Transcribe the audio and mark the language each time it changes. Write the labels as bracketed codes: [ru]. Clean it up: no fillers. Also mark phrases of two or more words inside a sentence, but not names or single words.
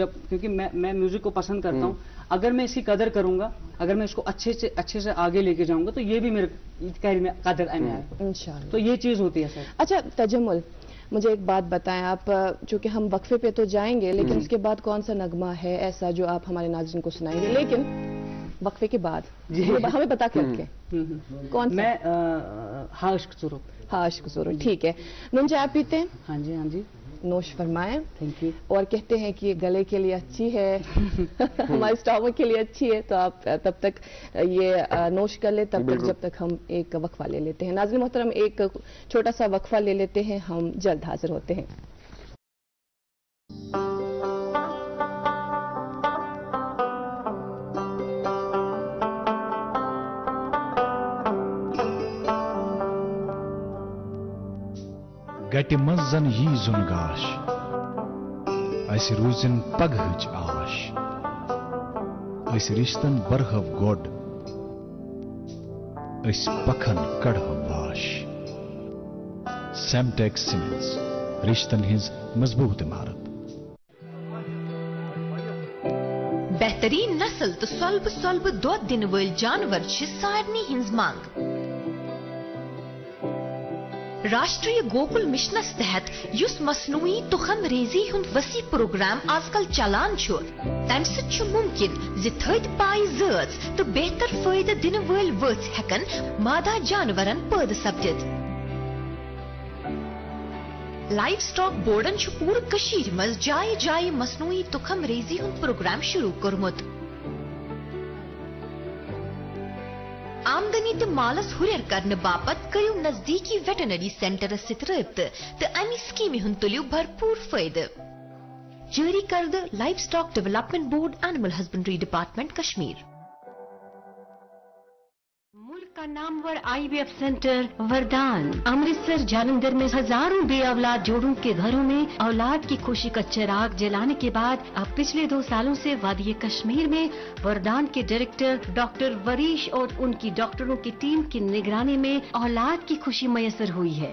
[ur] جب کیونکہ میں میوزک کو پسند کرتا ہوں، اگر میں اسکی قدر کروں گا، اگر میں اسکو اچھے سے آگے لیکے جاؤں گا تو یہ بھی میرے کیریئر میں قدر میں آئے گا انشاءاللہ. تو یہ چیز ہوتی ہے سر. اچھا تجمل، مجھے ایک بات بتائیں آپ، چونکہ ہم وقفے پہ تو جائیں گے لیکن اسکے بعد کون سا نغمہ ہے ایسا جو آپ ہمارے ناظرین کو سنائیں گے، لیکن وقفے کے بعد ہمیں بتا کے رکھیں کون سا? میں ہاشک سورو. ہاشک سورو, ٹھیک ہے۔ نون چائے پیتے ہیں? ہاں جی، ہاں جی, نوش فرمائیں. [en] thank you. [ur] اور کہتے ہیں کہ یہ گلے کے لیے اچھی ہے ہمارے سٹمک کے لیے اچھی ہے، تو آپ تب تک یہ نوش کر لیں، تب تک جب تک ہم ایک وقفہ لے لیتے ہیں. ناظرین محترم، ایک چھوٹا سا وقفہ لے لیتے ہیں، ہم جلد حاضر ہوتے ہیں. [ks] गटि मंज जन यी जुन गाश, अस रूजिन पगहच आश, अस रिश्तन बरहव गोड, अस पखन कड़हव वाश। सेमटेक्स सीमेंट्स, रिश्तन हिंज मजबूत इमारत। बेहतरीन नस्ल तो स्वल्प दो दिन वल जानवर सारनी हिंज मांग। राष्ट्रीय गोकुल मिशन तहत युस मसनूई तुखम रेजी हुंद वसी प्रोग्राम आजकल चलान छो, तम सत मुमकिन जि थद पाई जज तो बेहतर फायदे दिन वल वच हेकन मादा जानवरन पैद सपदित। [en] live stock [ks] बोर्डन पूर कशीर मज जाय जाय मसनूई तुखम रेजी हुंद प्रोग्राम शुरू कर्मुत। आमदनी तो मालस हुरियर करने बापत करियो नजदीकी [en] veterinary center [ks] सित रब्त तो अमी स्कीम हुन तुलियो भरपूर फायदे। जारी करद लाइव स्टॉक डेवलपमेंट बोर्ड, एनिमल हस्बेंड्री डिपार्टमेंट, कश्मीर। [ur] ملک کا نامور IVF سینٹر وردان امرتسر جالندھر میں ہزاروں بے اولاد جوڑوں کے گھروں میں اولاد کی خوشی کا چراغ جلانے کے بعد اب پچھلے 2 سالوں سے وادی کشمیر میں وردان کے ڈائریکٹر ڈاکٹر وریش اور انکی ڈاکٹروں کی ٹیم کی نگرانی میں اولاد کی خوشی میسر ہوئی ہے.